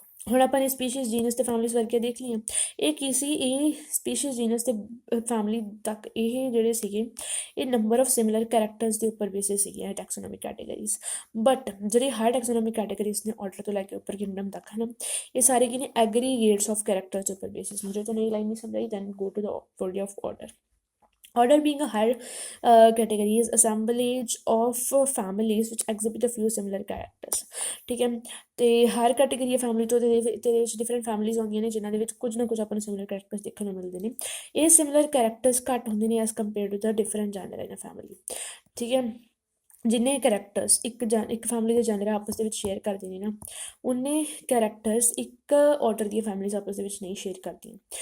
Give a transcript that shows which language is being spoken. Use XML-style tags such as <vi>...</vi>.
<pa>ਹੁਣ ਆਪਾਂ ਨੇ ਸਪੀਸ਼ੀਜ਼ ਜੀਨਸ ਤੇ ਫੈਮਲੀਜ਼ ਵਰਗੇ ਦੇਖ ਲਈਆਂ। ਇਹ ਕੀ ਸੀ, ਇਹ ਸਪੀਸ਼ੀਜ਼ ਜੀਨਸ ਤੇ ਫੈਮਲੀ ਤੱਕ ਇਹ ਜਿਹੜੇ ਸੀਗੇ ਇਹ ਨੰਬਰ ਆਫ ਸਿਮਿਲਰ ਕਰੈਕਟਰਸ ਦੇ ਉੱਪਰ ਬੇਸਿਸ ਸੀਗੀਆਂ ਟੈਕਸੋਨੋਮਿਕ ਕੈਟੇਗਰੀਜ਼। ਬਟ ਜਿਹੜੇ ਹਾਇਰ ਟੈਕਸੋਨੋਮਿਕ ਕੈਟੇਗਰੀਜ਼ ਨੇ ਆਰਡਰ ਤੋਂ ਲੈ ਕੇ ਉੱਪਰ ਕਿੰਗਡਮ ਤੱਕ ਹੈ ਨਾ, ਇਹ ਸਾਰੇ ਕੀ ਨੇ ਐਗਰੀਗੇਟਸ ਆਫ ਕਰੈਕਟਰਸ ਦੇ ਉੱਪਰ ਬੇਸਿਸ ਨੇ। ਜੇ ਤੁਹਾਨੂੰ ਇਹ ਲਾਈਨ ਨਹੀਂ ਸਮਝ ਆਈ</pa> <en>Then go to the body of order. Order being a higher category is assemblage of families which exhibit a few similar characters।</en> <pa>ਠੀਕ ਹੈ, ਤੇ ਹਰ ਕੈਟੇਗਰੀ ਹੈ ਫੈਮਿਲੀ ਤੋਂ ਇਹਦੇ ਵਿੱਚ ਡਿਫਰੈਂਟ ਫੈਮਲੀਜ਼ ਆਉਂਦੀਆਂ ਨੇ ਜਿਨ੍ਹਾਂ ਦੇ ਵਿੱਚ ਕੁਝ ਨਾ ਕੁਝ ਆਪਾਂ ਨੂੰ ਸਿਮਿਲਰ ਕਰੈਕਟਰਸ ਦੇਖਣ ਨੂੰ ਮਿਲਦੇ ਨੇ। ਇਹ ਸਿਮਿਲਰ ਕਰੈਕਟਰਸ ਘੱਟ ਹੁੰਦੇ ਨੇ</pa> <en>As compare to the different genera in a family.</en> <pa>ਠੀਕ ਹੈ, ਜਿੰਨੇ ਕਰੈਕਟਰਸ ਇੱਕ ਫੈਮਿਲੀ ਦੇ ਜੈਨਰ ਆਪਸ ਦੇ ਵਿੱਚ ਸ਼ੇਅਰ ਕਰਦੇ ਨੇ ਨਾ, ਉਨੇ ਕਰੈਕਟਰਸ ਇੱਕ ਆਰਡਰ ਦੀਆਂ ਫੈਮਲੀਜ਼ ਆਪਸ ਦੇ ਵਿੱਚ ਨਹੀਂ ਸ਼ੇਅਰ ਕਰਦੀਆਂ।</pa>